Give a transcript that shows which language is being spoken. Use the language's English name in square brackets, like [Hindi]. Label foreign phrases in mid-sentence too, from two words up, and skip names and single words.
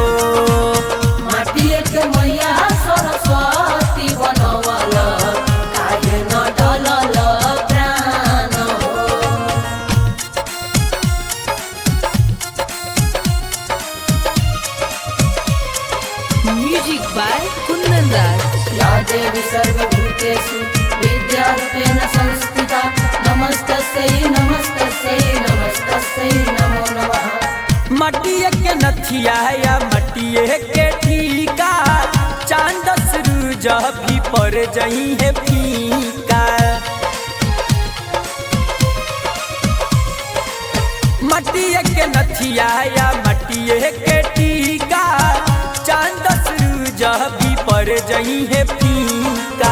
[Bhojpuri] माटिए के मैया सरस्वती बनवला काहे न डलल प्राण हो। [English] Music by Kundan Das. [Sanskrit] या देवी सर्वभूतेषु विद्यारूपेण संस्थिता नमस्तस्यै नमस्तस्यै नमस्तस्यै नमो नमः। [Bhojpuri] मटिए के नथिया या मटिए के टीका चांद सूरज भी पर जही है फीका। मटिए के नथिया या मटिए के टीका चांद सूरज भी पर जही है फीका।